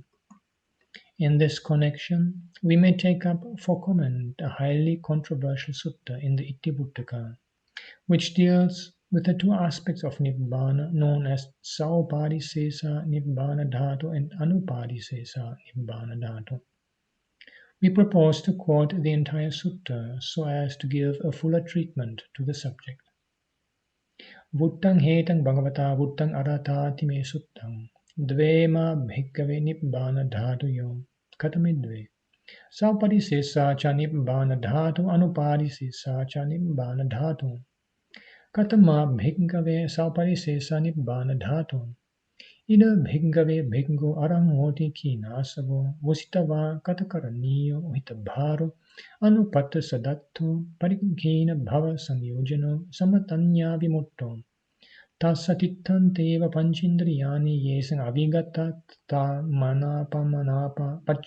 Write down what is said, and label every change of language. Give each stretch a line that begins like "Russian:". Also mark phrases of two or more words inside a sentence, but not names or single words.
English: In this connection, we may take up for comment a highly controversial sutta in the Itivuttaka, which deals with the two aspects of Nibbāna known as
Pali: Saupadhisesa Nibbāna Dhatu
English: and
Pali: Anupadhisesa Nibbāna Dhatu.
English: We propose to quote the entire sutta so as to give a fuller treatment to the subject.
Pali: Vuttang hetang bhagavata vuttang aratati me suttam dvema bhikkhave nibbāna dhātuyo katamidve saupadhisesa cha nibbāna dhātu anupadhisesa cha nibbāna dhātu katama bhikkhave saupadhisesa nibbāna dhātu ida bhikkhave bhikkhu arang hoti kinasavo vusitava katakaraniyo hitabharo anupatta sadatto parikhina bhava samyojano samatanya vimutto tasatittanteva panchindriyani yesang avigatat ta manapa